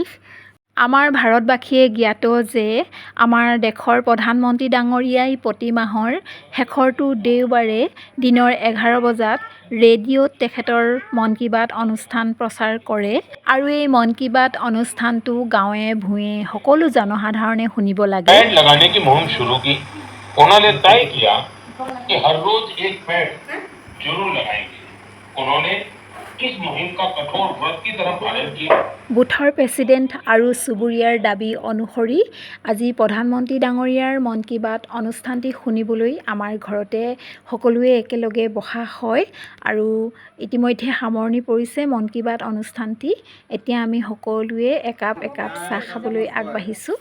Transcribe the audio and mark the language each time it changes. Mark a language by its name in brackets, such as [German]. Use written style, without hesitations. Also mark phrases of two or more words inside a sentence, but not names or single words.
[Assamese] আমাৰ ভাৰতবাসীয়ে জ্ঞাত যে আমাৰ দেশৰ প্ৰধানমন্ত্ৰী ডাঙৰীয়াই প্ৰতি মাহৰ শেষৰটো দেওবাৰে দিনৰ 11 বজাত ৰেডিঅ'ত তেখেতৰ মন কী বাত অনুষ্ঠান প্ৰচাৰ কৰে আৰু এই মন কী বাত অনুষ্ঠানটো গাঁৱে ভূঞে সকলো জনসাধাৰণে শুনিব লাগে। [Hindi] पेड़ लगाने की मुहिम शुरू की। उन्होंने तय किया कि हर रोज एक पेड़ जरूर लगाएंगे। उन्होंने इस मुहिम का कठोर व्रत की तरह पालन किया। [Assamese] বুথৰ প্ৰেছিডেণ্ট আৰু চুবুৰীয়াৰ দাবী অনুসৰি আজি প্ৰধানমন্ত্ৰী ডাঙৰীয়াৰ মন কী বাত অনুষ্ঠানটি শুনিবলৈ আমাৰ ঘৰতে সকলোৱে একেলগে বহা হয় আৰু ইতিমধ্যে সামৰণি পৰিছে মন কী বাত অনুষ্ঠানটি। এতিয়া আমি সকলোৱে একাপ চাহ খাবলৈ আগবাঢ়িছোঁ।